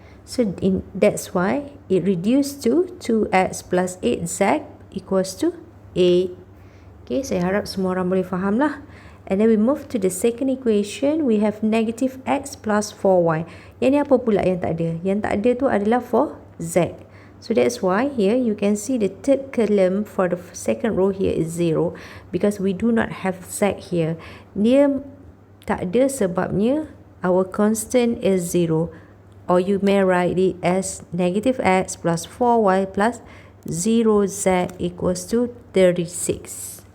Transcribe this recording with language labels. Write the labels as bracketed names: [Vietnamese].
[English] So that's why it reduced to 2x plus 8z equals to 8. [Malay] Okay, saya harap semua orang boleh faham lah. [English] And then we move to the second equation. We have negative x plus 4y. [Malay] Yang ni apa pula yang tak ada? Yang tak ada tu adalah for z. [English] So that's why here you can see the third column for the second row here is 0. Because we do not have z here. [Malay] Dia tak ada sebabnya [English] our constant is 0. Or you may write it as negative x plus 4y plus 0z equals to 36.